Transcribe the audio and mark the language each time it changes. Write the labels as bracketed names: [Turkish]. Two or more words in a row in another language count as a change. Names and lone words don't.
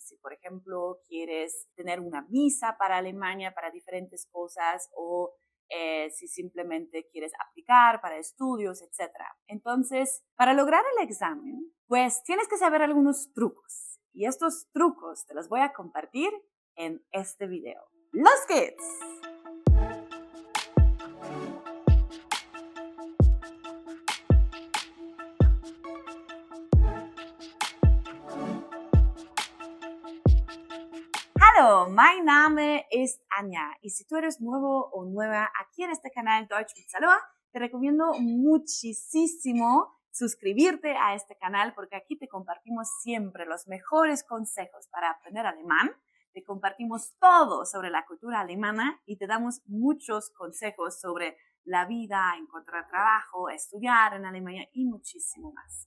[Spanish] Si, por ejemplo, quieres tener una visa para Alemania para diferentes cosas o si simplemente quieres aplicar para estudios, etc. Entonces, para lograr el examen, pues tienes que saber algunos trucos. Y estos trucos te los voy a compartir en este video. [German] ¡Los geht's! Hallo, mein Name ist Anja [Spanish] y si tú eres nuevo o nueva aquí en este canal Deutsch mit Saloa, te recomiendo muchísimo suscribirte a este canal porque aquí te compartimos siempre los mejores consejos para aprender alemán. Te compartimos todo sobre la cultura alemana y te damos muchos consejos sobre la vida, encontrar trabajo, estudiar en Alemania y muchísimo más.